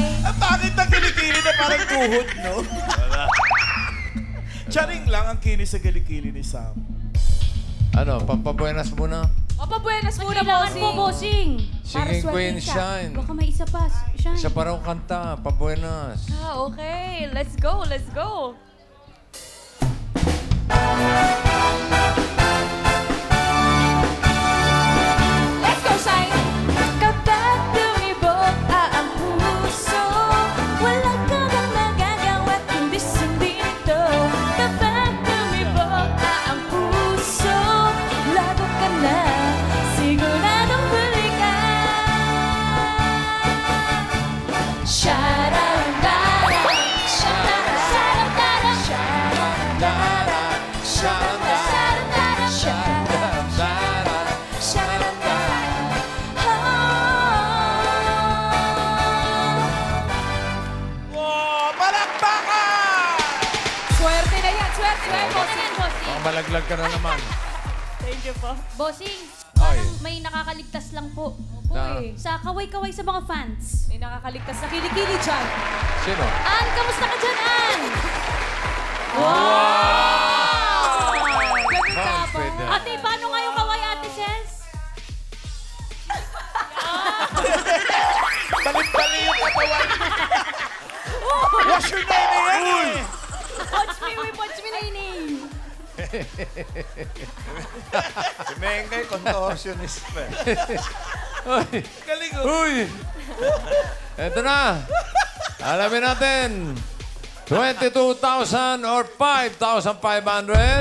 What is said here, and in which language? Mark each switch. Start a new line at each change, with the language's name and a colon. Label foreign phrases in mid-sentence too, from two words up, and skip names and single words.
Filipino: Ang bakit na kilikili na parang tuhod, no? Charing lang ang kinis sa kilikili ni Sam. Ano, pampabuenas muna? Papabuenas muna, Kailangan bossing. po, bossing. Singing Para Queen swerte ka. Shine. Baka may isa pa. Shine. Isa pa raw kanta, pabuenas.
English: Okay, let's go, let's go. Let's go, Shine.
Filipino: Kapag tumibok ang puso, wala ka bang magagawa kundi sundin ito. Kapag tumibok ang puso, lago ka na, siguradong huli ka. Sha-da-da-da, sha-da-da-da, sha-da-da-da, sha-da-da-da, sha-da-da-da. Wow! Palakpakan! Swerte na yan, swerte na yan, Ano bossing. yan, bossing? Baka malaglag ka na naman. Bossing, Ay. parang may nakakaligtas lang po. Na- Uy, Sa kaway-kaway sa mga fans. may nakakaligtas na kilikili dyan. Sino? Ann, kamusta ka dyan, Ann? Ganun ka ba? Confident. Ate, paano nga yung kaway, Ate Ses? Balik-bali yung katawan.
English: What's your name again? Watch me,
Filipino: Naining. Si Mengay, contortionist pa. Uy! Galing Uy! Eto na. Alamin natin. 22,000 or 5,500.